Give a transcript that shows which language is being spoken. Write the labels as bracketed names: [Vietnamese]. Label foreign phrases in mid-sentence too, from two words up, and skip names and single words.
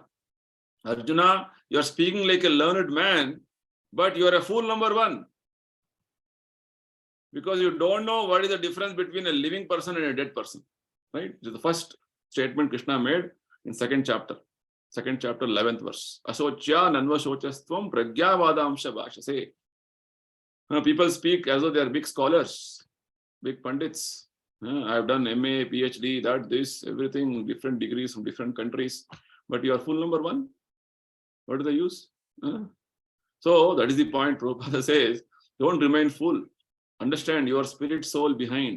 [English] Arjuna, you are speaking like a learned man, but you are a fool number one. Because you don't know what is the difference between a living person and a dead person. Right? This is the first statement Krishna made in second chapter, 11th verse. [Sanskrit] अशोच्यान् अन्वशोचस्त्वं प्रज्ञावादांश्च भाषसे. [English] People speak as though they are big scholars, big pandits. I have done MA, PhD, this, everything, different degrees from different countries. But you are fool number one. What is the use? So that is the point. Prabhupada says, don't remain full. Understand your spirit soul behind.